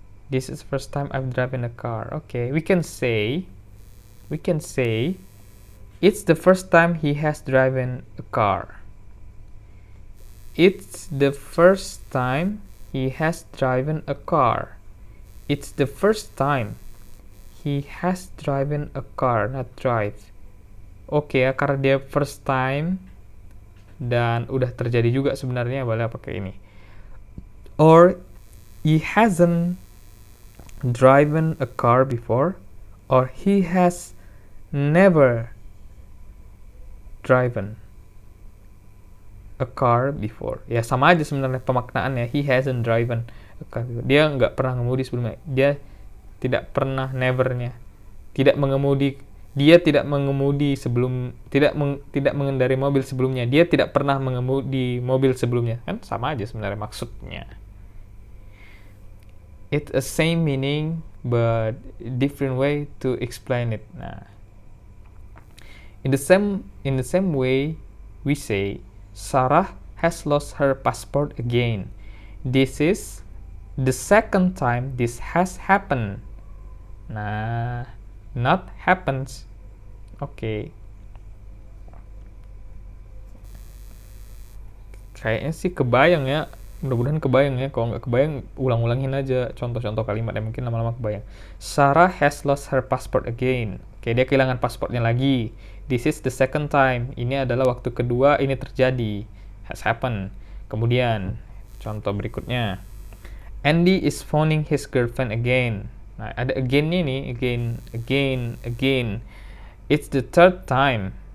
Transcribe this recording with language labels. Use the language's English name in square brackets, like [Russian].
[English] This is the first time I've driven a car. Okay, we can say it's the first time he has driven a car. It's the first time he has driven a car. It's the first time he has driven a car, not drive. [Indonesian] Oke ya, karena dia first time dan udah terjadi juga sebenarnya, boleh pakai ini. [English] Or he hasn't driven a car before, or he has never driven a car before. [Indonesian] Ya sama aja sebenarnya pemaknaannya. [English] He hasn't driven a car before. [Indonesian] Dia nggak pernah mengemudi sebelumnya. Dia tidak pernah, nevernya tidak mengemudi. Dia tidak mengemudi sebelum, tidak mengendarai mobil sebelumnya. Dia tidak pernah mengemudi mobil sebelumnya. Kan sama aja sebenarnya maksudnya. [English] It's a same meaning but different way to explain it. Nah, in the same way we say Sarah has lost her passport again. This is the second time this has happened. Nah, not happens. Oke. [Indonesian] Kayaknya sih kebayang ya. Mudah-mudahan kebayang ya. Kalau nggak kebayang, ulang-ulangin aja contoh-contoh kalimat yang mungkin lama-lama kebayang. [English] Sarah has lost her passport again. [Indonesian] Oke, dia kehilangan pasportnya lagi. [English] This is the second time. [Indonesian] Ini adalah waktu kedua ini terjadi. [English] Has happened. [Indonesian] Kemudian, contoh berikutnya. [English] Andy is phoning his girlfriend again. [Indonesian] Nah, ada again-nya nih. [English] Again. It's the third time.